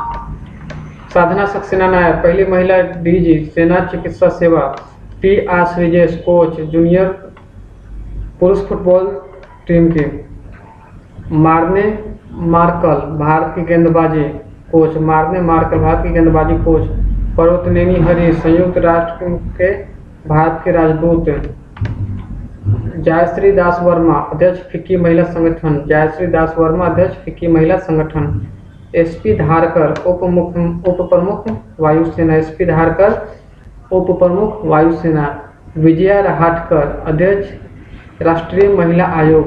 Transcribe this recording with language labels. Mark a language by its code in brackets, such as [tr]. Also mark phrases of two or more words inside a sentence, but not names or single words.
[hi] साधना सक्सेना नायर पहली महिला डीजी सेना चिकित्सा सेवा। टी आर श्रीजेश कोच जूनियर पुरुष [en] football team [hi] की। मार्ने मार्कल भारत की गेंदबाजी कोच। मार्ने मार्कल भारत की गेंदबाजी कोच। पर्वतनेनी हरीश संयुक्त राष्ट्र के भारत के राजदूत। जयश्री दास वर्मा अध्यक्ष फिक्की महिला संगठन। जयश्री दास वर्मा अध्यक्ष फिक्की महिला संगठन। एसपी धारकर उप प्रमुख वायुसेना। एसपी धारकर उप प्रमुख वायुसेना। विजया रहाटकर अध्यक्ष राष्ट्रीय महिला आयोग।